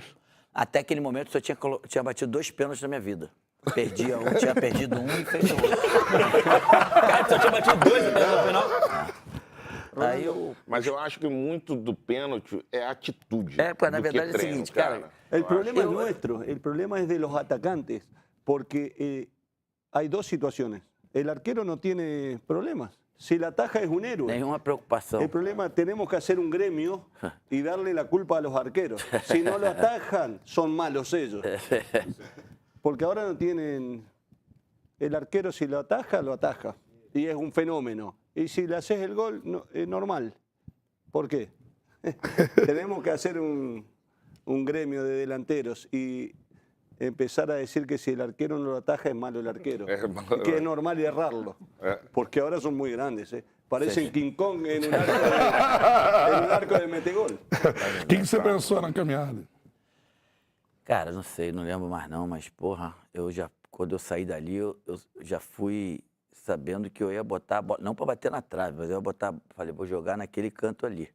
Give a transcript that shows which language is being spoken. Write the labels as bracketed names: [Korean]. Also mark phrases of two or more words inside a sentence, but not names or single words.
[Portuguese] Até aquele momento só tinha batido 2 pênaltis na minha vida. Perdia um, tinha perdido um e fez o outro. Cara, só tinha batido 2 até no final. Mas eu acho que muito do pênalti é atitude. Porque na do que verdade é o treino, seguinte, cara. [Spanish] El problema es nuestro, el problema es de los atacantes, porque hay dos situaciones. El arquero no tiene problemas. Si la ataja es un héroe. [Portuguese] Nenhuma preocupação. [Spanish] El problema, tenemos que hacer un gremio y darle la culpa a los arqueros. Si no lo atajan, son malos ellos. Porque ahora no tienen... El arquero si lo ataja, lo ataja. Y es un fenómeno. Y si le haces el gol, no, es normal. ¿Por qué? Tenemos que hacer un gremio de delanteros y empezar a decir que si el arquero no lo ataja es malo el arquero. Y que es normal errarlo. Porque ahora son muy grandes. [Portuguese] Parecem King Kong em um arco de metegol. O que você pensou na caminhada? Cara, não sei, não lembro mais não, mas porra, quando eu saí dali, eu já fui sabendo que eu ia botar a bola, não para bater na trave, mas eu ia botar, falei, vou jogar naquele canto ali.